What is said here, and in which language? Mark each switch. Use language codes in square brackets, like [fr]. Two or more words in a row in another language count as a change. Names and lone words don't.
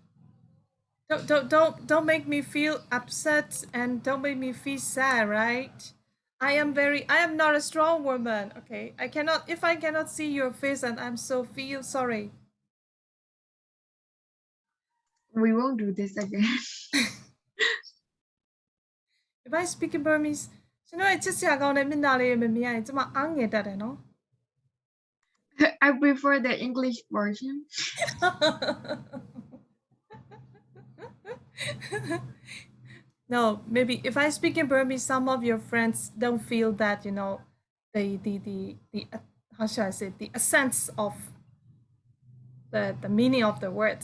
[en] Don't make me feel upset and don't make me feel sad, right? I am not a strong woman, okay? If I cannot see your face and I'm so feel sorry. We won't do this again. If I speak in Burmese, [my] ကျွန်တော်ရဲ့ချစ်စရာကောင်းတဲ့မျက်နှာလေးမမြင်ရရင်ကျမအားငယ်တတ်တယ်နော် [en] I prefer the English version. No, maybe if I speak in Burmese, some of your friends don't feel that, the how should I say, the essence of the meaning of the words.